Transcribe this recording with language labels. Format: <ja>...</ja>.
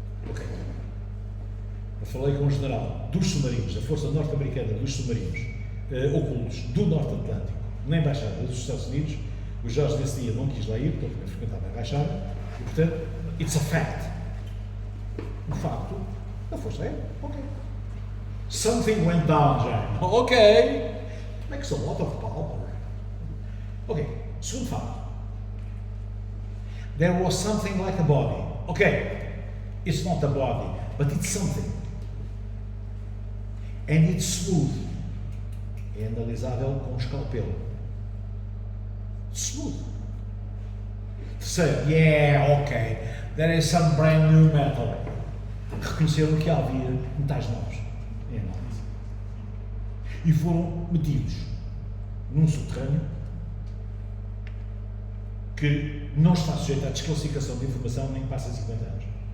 <pt>Ok. Eu falei com o general dos submarinos, da Força Norte-Americana dos Submarinos Ocultos do Norte Atlântico, na Embaixada dos Estados Unidos. O Jorge nesse dia não quis lá ir, porque eu frequentava a Embaixada, e portanto,</pt> <en>it's a fact.</en> <pt>Um facto da Força Aérea. Ok.</pt> <en>Something went down, Jane. Ok. Makes a lot of power. Ok.</en> <pt>Segundo facto.</pt> <en>There was something like a body. Ok. It's not a body, but it's something. And it's smooth.</en> <pt>É analisável com escalpelo.</pt> <en>Smooth.</en> <pt>Terceiro,</pt> <en>yeah, ok. There is some brand new metal.</en> <pt>Reconheceram que havia metais novos. É análise. E foram metidos num subterrâneo que não está sujeito à desclassificação de informação nem passa de 50 anos.</pt>